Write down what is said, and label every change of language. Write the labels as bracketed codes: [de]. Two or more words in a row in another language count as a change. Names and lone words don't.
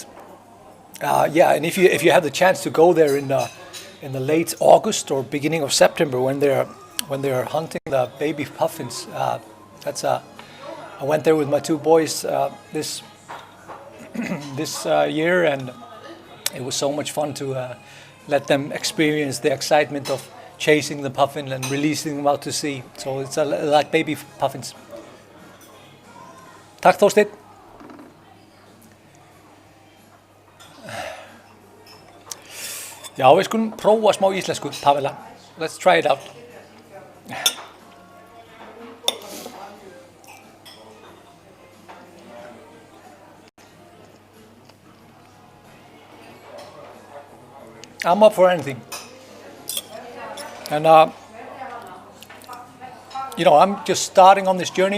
[en] Yeah, and if you have the chance to go there in the late August or beginning of September when they're hunting the baby puffins, I went there with my two boys this year, and it was so much fun to let them experience the excitement of chasing the puffin and releasing them out to sea. So it's like baby puffins. [is] Takk Þorsteinn. Já, við skulum prófa smá íslensku, Pavela. [en] Let's try it out. I'm up for anything. And I'm just starting on this journey.